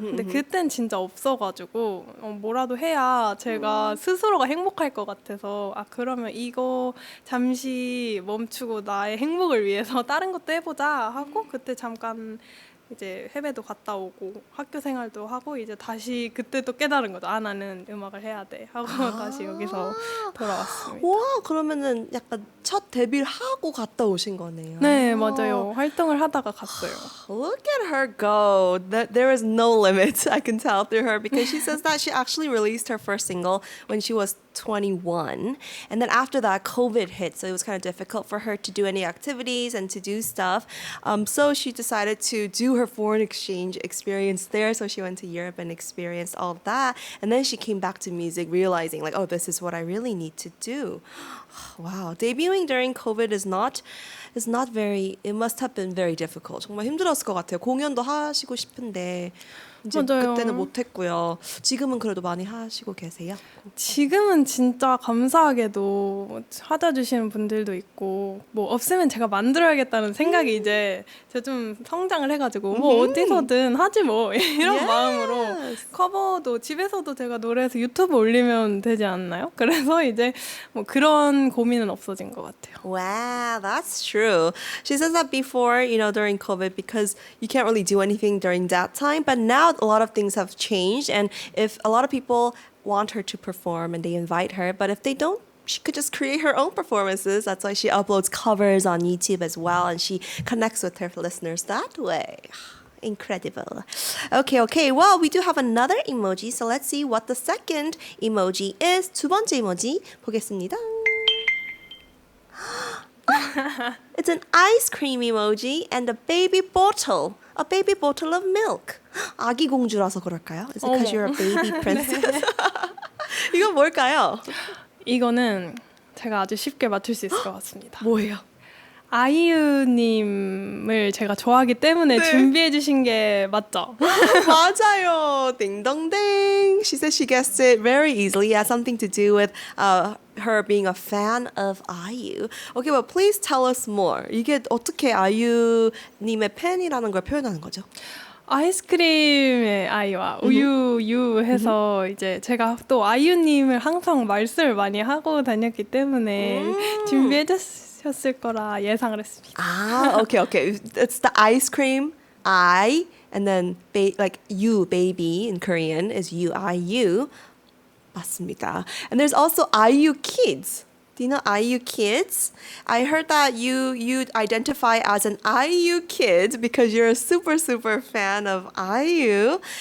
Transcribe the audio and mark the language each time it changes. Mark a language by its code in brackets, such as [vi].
[ko] 근데 그땐 진짜 없어가지고 뭐라도 해야 제가 스스로가 행복할 것 같아서 그러면 이거 잠시 멈추고 나의 행복을 위해서 다른 것도 해보자 하고 그때 잠깐 이제 해외도 갔다 오고 학교 생활도 하고 이제 다시 그때 또 깨달은 거죠. 나는 음악을 해야 돼 하고 다시 여기서 돌아왔습니다. 와, 그러면은 약간 첫 데뷔를 하고 갔다 오신 거네요. 네, 맞아요. 활동을 하다가 갔어요. [en] Look at her go. There is no limit, I can tell through her, because she says that she actually released her first single when she was 21. And then after that, COVID hit, so it was kind of difficult for her to do any activities and to do stuff. So she decided to do her foreign exchange experience there. So she went to Europe and experienced all of that. And then she came back to music, realizing like, oh, this is what I really need to do. Wow, debuting during COVID is not is not very, it must have been very difficult. [ko] 정말 힘들었을 것 같아요. 공연도 하시고 싶은데 이제 맞아요. 그때는 못했고요. 지금은 그래도 많이 하시고 계세요? 지금은 진짜 감사하게도 찾아주시는 분들도 있고 뭐 없으면 제가 만들어야겠다는 생각이 이제 제가 좀 성장을 해가지고 뭐 어디서든 하지 뭐 이런 [en] Yes. [ko] 마음으로 커버도 집에서도 제가 노래해서 유튜브 올리면 되지 않나요? 그래서 이제 뭐 그런 고민은 없어진 것 같아요. [en] Wow, that's true. She says that before, during COVID, because you can't really do anything during that time. But now a lot of things have changed. And if a lot of people want her to perform and they invite her, but if they don't, she could just create her own performances. That's why she uploads covers on YouTube as well. And she connects with her listeners that way. Incredible. Okay. Well, we do have another emoji. So let's see what the second emoji is. [ko] 두 번째 emoji 보겠습니다. [en] It's an ice cream emoji and a baby bottle of milk. [ko] 아기 공주라서 그럴까요? [en] Is it because you're a baby princess? [ko] 이건 뭘까요? 이거는 제가 아주 쉽게 맞출 수 있을 것 같습니다. 뭐예요? 아이유님을 제가 좋아하기 때문에 네. 준비해 주신 게 맞죠? 맞아요. 딩동댕. [en] She says she guessed it very easily. It has something to do with her being a fan of IU. Okay, well, please tell us more. [ko] 이게 어떻게 아이유님의 팬이라는 걸 표현하는 거죠? 아이스크림의 아이와 우유 해서 이제 제가 또 아이유님을 항상 말씀을 많이 하고 다녔기 때문에 준비해 주셨을 거라 예상을 했습니다. [en] Okay. It's the ice cream, I, and then like you, baby in Korean is you, IU. [ko] 맞습니다. [en] And there's also IU kids. Do you know IU kids? I heard that you identify as an IU kid because you're a super fan of IU.